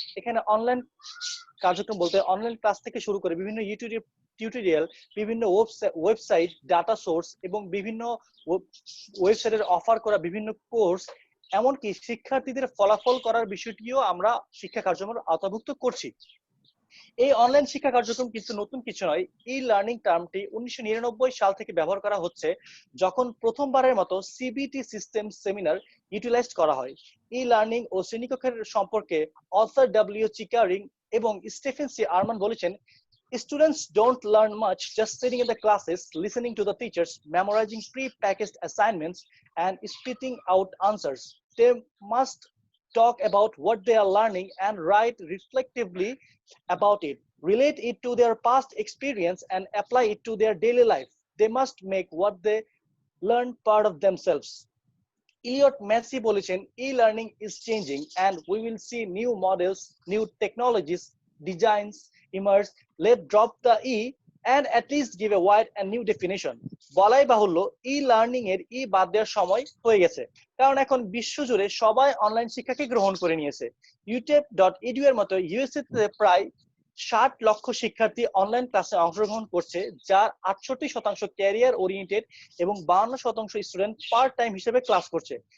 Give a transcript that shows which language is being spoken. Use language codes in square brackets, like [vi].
[bn] এখানে অনলাইন কার্যক্রম বলতে অনলাইন ক্লাস থেকে শুরু করে বিভিন্ন টিউটোরিয়াল, বিভিন্ন ওয়েবসাইট, ডাটা সোর্স এবং বিভিন্ন ওয়েবসাইটের অফার করা বিভিন্ন কোর্স, এমনকি শিক্ষার্থীদের ফলাফল করার বিষয়টিও আমরা শিক্ষা কার্যক্রমের আওতাভুক্ত করছি। এই অনলাইন শিক্ষা কার্যক্রম কিন্তু নতুন কিছু নয়। ই লার্নিং টার্মটি 1999 সাল থেকে ব্যবহার করা হচ্ছে, যখন প্রথমবারের মতো সিবিটি সিস্টেম সেমিনার ইউটিলাইজ করা হয়। ই লার্নিং ও শ্রেণীকক্ষের সম্পর্কে অথর ডব্লিউ চিকারিং এবং স্টিফেন সি আরমান বলেছেন, [en] students don't learn much just sitting in the classes, listening to the teachers, memorizing pre-packaged assignments and spitting out answers. They must talk about what they are learning and write reflectively about it, relate it to their past experience and apply it to their daily life. They must make what they learn part of themselves. Elliot Massey [bn] বলেছেন, [en] e-learning is changing and we will see new models, new technologies, designs emerge. Let's drop the e and at least give a wide and new definition. [bn] বলাই বাহুল্য, e-learning এর ই বাদ দেওয়ার সময় হয়ে গেছে, কারণ এখন বিশ্বজুড়ে সবাই অনলাইন শিক্ষাকে গ্রহণ করে নিয়েছে। utep.edu এর মতো ইউএসএ তে প্রায় 60 লক্ষ শিক্ষার্থী অনলাইন ক্লাসে অংশগ্রহণ করছে, যার 68% ক্যারিয়ার ওরিয়েন্টেড এবং 52% স্টুডেন্ট পার্ট টাইম হিসেবে ক্লাস করছে।